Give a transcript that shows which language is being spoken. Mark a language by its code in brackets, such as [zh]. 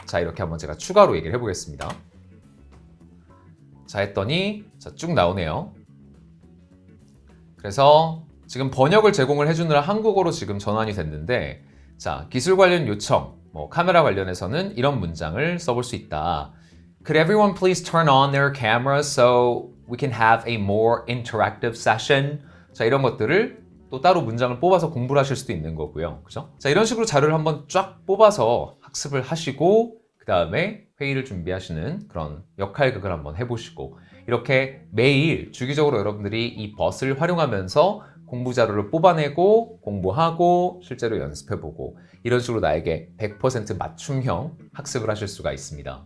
[ko] 자, 이렇게 한번 제가 추가로 얘기를 해보겠습니다. 자, 했더니 자, 쭉 나오네요. 그래서 지금 번역을 제공을 해주느라 한국어로 지금 전환이 됐는데 자, 기술 관련 요청, 뭐 카메라 관련해서는 이런 문장을 써볼 수 있다. [en] Could everyone please turn on their cameras so we can have a more interactive session. [ko] 자, 이런 것들을 또 따로 문장을 뽑아서 공부를 하실 수도 있는 거고요. 그죠? 자, 이런 식으로 자료를 한번 쫙 뽑아서 학습을 하시고 그 다음에 회의를 준비하시는 그런 역할극을 한번 해보시고 이렇게 매일 주기적으로 여러분들이 이 벗을 활용하면서 공부 자료를 뽑아내고 공부하고 실제로 연습해보고 이런 식으로 나에게 100% 맞춤형 학습을 하실 수가 있습니다.